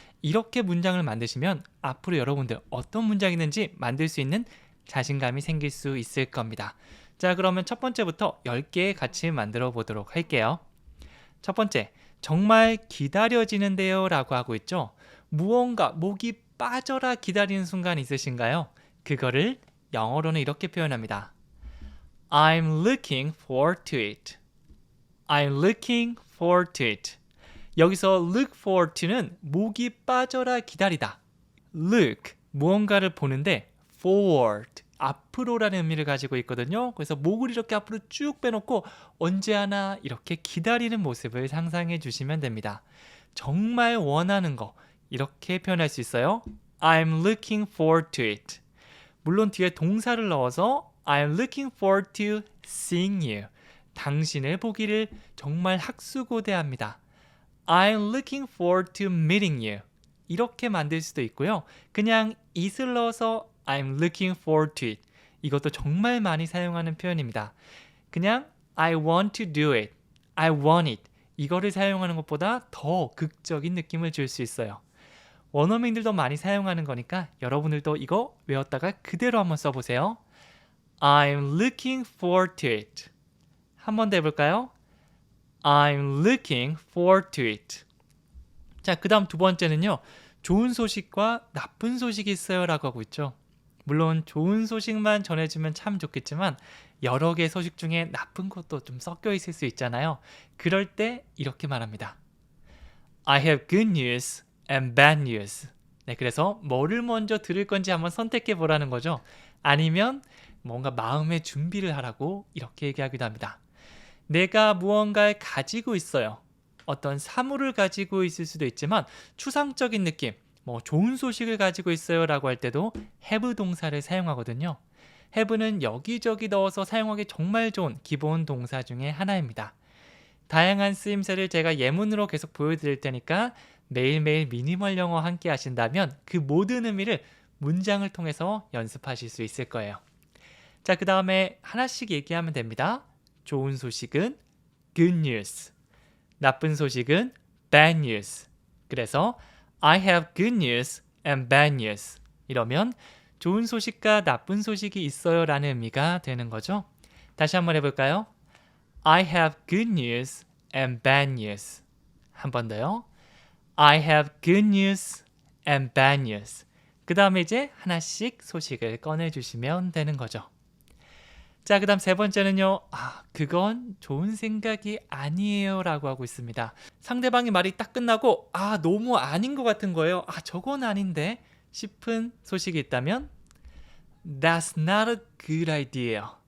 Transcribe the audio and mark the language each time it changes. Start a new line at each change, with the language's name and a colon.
Korean: 이렇게 문장을 만드시면 앞으로 여러분들 어떤 문장이 있는지 만들 수 있는 자신감이 생길 수 있을 겁니다. 자, 그러면 첫 번째부터 10개 같이 만들어 보도록 할게요. 첫 번째, 정말 기다려지는데요 라고 하고 있죠. 무언가 목이 빠져라 기다리는 순간 있으신가요? 그거를 영어로는 이렇게 표현합니다.
English: I'm looking forward to it. I'm looking forward to it.
Korean: 여기서
English: look forward to
Korean: 는 목이 빠져라 기다리다. look, 무언가를 보는데 forward, 앞으로라는 의미를 가지고 있거든요. 그래서 목을 이렇게 앞으로 쭉 빼놓고 언제 하나 이렇게 기다리는 모습을 상상해 주시면 됩니다. 정말 원하는 거 이렇게 표현할 수 있어요.
English: I'm looking forward to it.
Korean: 물론 뒤에 동사를 넣어서
English: I'm looking forward to seeing you.
Korean: 당신을 보기를 정말 학수고대합니다.
English: I'm looking forward to meeting you.
Korean: 이렇게 만들 수도 있고요. 그냥 it을 넣어서
English: I'm looking forward to it.
Korean: 이것도 정말 많이 사용하는 표현입니다. 그냥
English: I want to do it. I want it.
Korean: 이거를 사용하는 것보다 더 극적인 느낌을 줄 수 있어요. 원어민들도 많이 사용하는 거니까 여러분들도 이거 외웠다가 그대로 한번 써보세요. I'm looking forward to it. 한 번 더 해볼까요? I'm looking forward to it. 자, 그 다음 두 번째는요. 좋은 소식과 나쁜 소식이 있어요 라고 하고 있죠. 물론 좋은 소식만 전해주면 참 좋겠지만 여러 개의 소식 중에 나쁜 것도 좀 섞여 있을 수 있잖아요. 그럴 때 이렇게 말합니다.
English: I have good news and bad news.
Korean: 네, 그래서 뭐를 먼저 들을 건지 한번 선택해 보라는 거죠. 아니면 뭔가 마음의 준비를 하라고 이렇게 얘기하기도 합니다. 내가 무언가를 가지고 있어요. 어떤 사물을 가지고 있을 수도 있지만 추상적인 느낌, 좋은 소식을 가지고 있어요 라고 할 때도 have 동사를 사용하거든요. have는 여기저기 넣어서 사용하기 정말 좋은 기본 동사 중에 하나입니다. 다양한 쓰임새를 제가 예문으로 계속 보여드릴 테니까 매일매일 미니멀 영어 함께 하신다면 그 모든 의미를 문장을 통해서 연습하실 수 있을 거예요. 자, 그 다음에 하나씩 얘기하면 됩니다. 좋은 소식은
English: good news,
Korean: 나쁜 소식은
English: bad news.
Korean: 그래서
English: I have good news and bad news.
Korean: 이러면 좋은 소식과 나쁜 소식이 있어요 라는 의미가 되는 거죠. 다시 한번 해볼까요?
English: I have good news and bad news.
Korean: 한 번 더요.
English: I have good news and bad news.
Korean: 그 다음에 이제 하나씩 소식을 꺼내주시면 되는 거죠. 자, 그 다음 세 번째는요. 그건 좋은 생각이 아니에요 라고 하고 있습니다. 상대방이 말이 딱 끝나고 너무 아닌 것 같은 거예요. 저건 아닌데 싶은 소식이 있다면
English: That's not a good idea.